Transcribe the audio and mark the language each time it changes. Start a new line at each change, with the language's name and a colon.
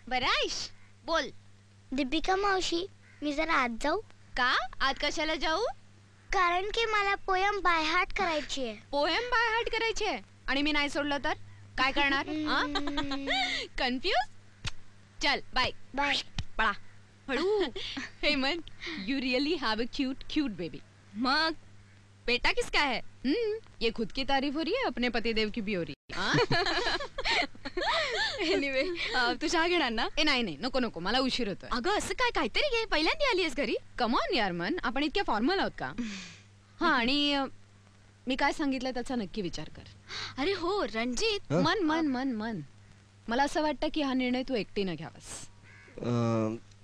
Marathi: बरं आहेस? बोल. दीपिका मावशी, मी जरा आत जाऊ का? आज कशाला जाऊ? कारण की मला
English: poem by heart
Marathi: करायची आहे.
English: poem by heart
Marathi: करायची आहे आणि मी नाही सोडलं तर काय करणार? कन्फ्यूज? चल बाय
English: Bye.
Marathi: पळा हळू.
English: Hemant, you really have a cute baby.
Hindi: मग बेटा किसका है? ये खुद की तारीफ हो रही है, अपने पतिदेव की भी हो रही है.
Marathi: एनिवे तू चहा घेणार ना? नाही नाही, नको नको, मला उशीर होतोय. अगं असं काय, काहीतरी घे. पहिल्यांदा आली आहेस घरी. कमॉन यार मन, आपण इतक्या फॉर्मल आहोत का? हा, आणि मी काय सांगितलं त्याचा नक्की विचार कर. अरे हो रणजित. मन मन मन मन मला असं वाटतं की हा निर्णय तू एकटीनं घ्यावास.